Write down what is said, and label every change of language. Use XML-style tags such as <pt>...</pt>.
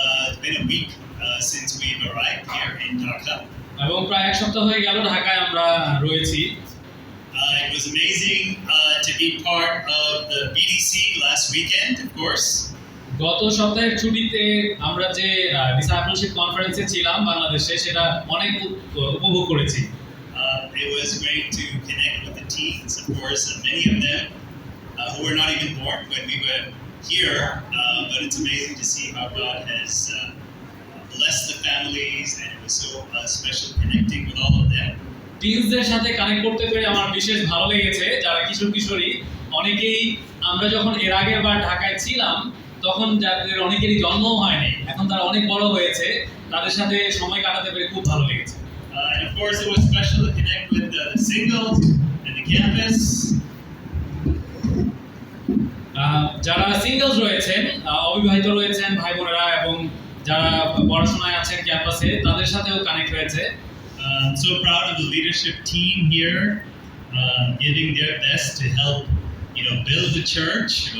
<en>It's been a week since we've arrived here in Dhaka.</en> <bn>এবং প্রায় এক সপ্তাহ হয়ে গেল ঢাকায় আমরা রয়েছি।</bn> <en>It was amazing to be part of the BDC last weekend, of course.</en> <bn>গত সপ্তাহের ছুটিতে আমরা যে ডিসাইপলশিপ কনফারেন্সে ছিলাম বাংলাদেশে, সেটা অনেক উপভোগ করেছি।</bn> <en>It was great to connect with the teens, of course, many of them who were not even born when we were here, but it's amazing to see how God has blessed the families, and it was so special connecting with all of them.</en> <bn>টিনসদের সাথে connect করতে পেরে আমার বিশেষ ভালো লেগেছে। যারা কিশোর কিশোরী, অনেকেই আমরা যখন এর আগের বার ঢাকায় ছিলাম তখন যাদের অনেকেরই জন্মও হয়নি, এখন তারা অনেক বড় হয়েছে, তাদের সাথে সময় কাটাতে পেরে খুব ভালো লেগেছে।</bn> <en>And of course, it was special to connect with the singles and the campus.</en> <bn>যারা সিঙ্গেলস রয়েছেন, অবিবাহিত রয়েছেন ভাই বোনেরা, এবং যারা পড়াশোনায় আছেন ক্যাম্পাসে, তাদের সাথেও কানেক্ট হয়েছে।</bn> <en>So proud of the leadership team here, giving their best to help, build the church.</en>